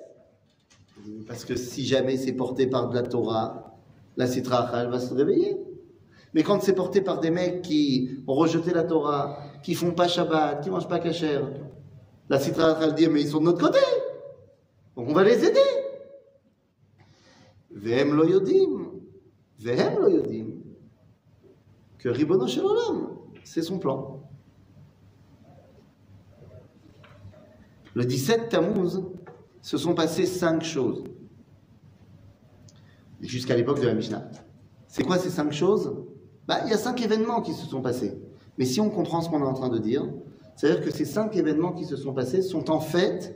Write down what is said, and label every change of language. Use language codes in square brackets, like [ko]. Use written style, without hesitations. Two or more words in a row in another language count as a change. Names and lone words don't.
[fr] Parce que si jamais c'est porté par de la Torah, la [arc] סטרא אחרא, [fr] elle va se réveiller. Mais quand c'est porté par des mecs qui ont rejeté la Torah, qui font pas Shabbat, qui mangent pas kasher, la [arc] סטרא אחרא, [fr] elle dit, mais ils sont de notre côté. Donc on va les aider. [he] והם לא יודעים [fr] que [he] רבונו של עולם, [fr] c'est son plan. Le 17 Tammuz, se sont passées 5 choses. Jusqu'à l'époque de la Mishnah. C'est quoi ces 5 choses? Il y a 5 événements qui se sont passés. Mais si on comprend ce qu'on est en train de dire, c'est-à-dire que ces 5 événements qui se sont passés sont en fait...